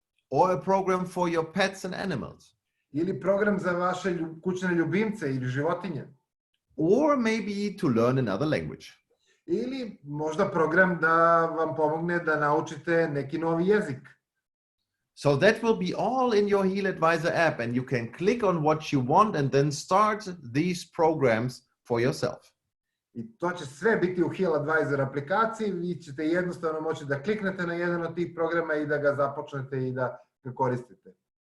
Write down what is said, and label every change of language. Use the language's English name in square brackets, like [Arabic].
[English] Or a program for your pets and animals. [Serbian] Ili program za vaše kućne ljubimce ili životinje. [English] Or maybe to learn another language. [Serbian] Ili možda program da vam pomogne da naučite neki novi jezik. [English] So that will be all in your HealAdvisor app, and you can click on what you want and then start these programs for yourself. [Serbian] I to će sve biti u HealAdvisor aplikaciji, vi ćete jednostavno moći da kliknete na jedan od tih programa i da ga započnete i da ga koristite.